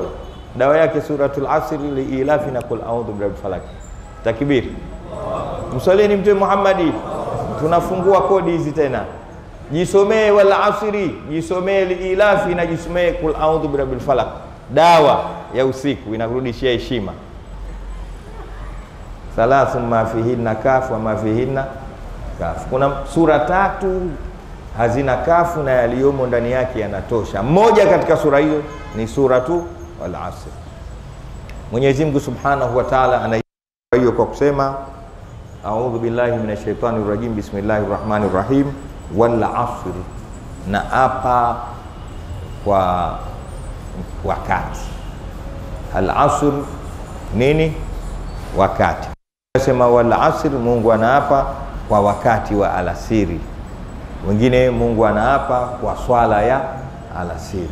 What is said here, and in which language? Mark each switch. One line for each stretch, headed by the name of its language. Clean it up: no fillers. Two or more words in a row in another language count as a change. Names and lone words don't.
Swahili: Dawa yake
Arabic: سورة العصر
Swahili: liilafi na
Arabic: قل أعوذ برب الفلق.
Swahili: Takbir. Msalieni Mtume Muhammad. Tunafungua kodi hizi tena. Jisomee
Arabic: والعصر,
Swahili: jisomee liilafi na jisomee
Arabic: قل أعوذ برب الفلق.
Swahili: Dawa ya usiku inakurudishia heshima.
Arabic: ثلاث ما فيهن كاف وما فيهن كاف wa ma fihinna kaf.
Swahili: Kuna sura 3 hazina kafu na yaliyomo ndani yake yanatosha. Moja katika sura hiyo ni sura tu wal asr. Mwenyezi Mungu
Arabic: سبحانه وتعالى
Swahili: anaisema hiyo kwa kusema
Arabic: أعوذ بالله من الشيطان الرجيم بسم الله الرحمن الرحيم والعصر,
Swahili: na apa kwa wakati.
Arabic: العصر
Swahili: nini? Wakati. Sema
Arabic: والعصر,
Swahili: Mungu anaapa kwa wakati wa alasiri. Wengine Mungu anaapa kwa swala ya alasiri.